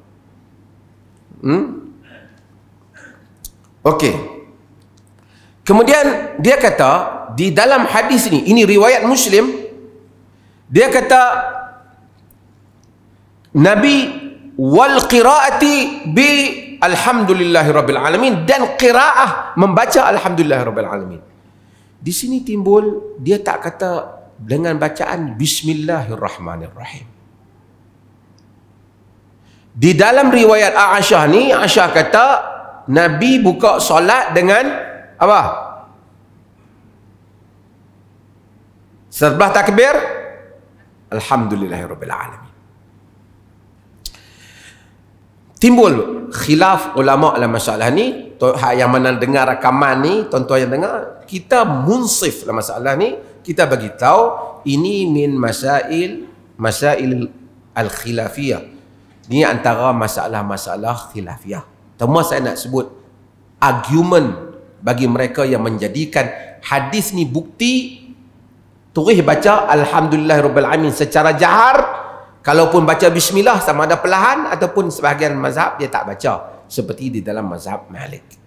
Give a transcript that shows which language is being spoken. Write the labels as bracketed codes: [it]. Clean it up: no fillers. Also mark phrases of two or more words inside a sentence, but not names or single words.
[ms] Okey. Kemudian dia kata di dalam hadis ini riwayat Muslim, dia kata Nabi [ar] والقراءة بالحمد لله رب العالمين, [ms] dan qiraah membaca [ar] الحمد لله رب العالمين. [ms] Di sini timbul dia tak kata dengan bacaan bismillahirrahmanirrahim. Di dalam riwayat Aisyah ni, Aisyah kata Nabi buka solat dengan apa? Setelah takbir [ar] الحمد لله رب العالمين. [ms] Timbul khilaf ulama dalam masalah ni. Yang mana dengar rakaman ni, tuan-tuan yang dengar, kita munsif dalam masalah ni, kita bagi tahu ini [ar] من مسائل الخلافية. [ms] Ini antara masalah-masalah khilafiyah. Cuma saya nak sebut argument bagi mereka yang menjadikan hadis ni bukti terus baca [ar] الحمد لله رب العالمين [ms] secara jahar. Kalaupun baca bismillah sama ada perlahan ataupun sebahagian mazhab dia tak baca, seperti di dalam mazhab Malik.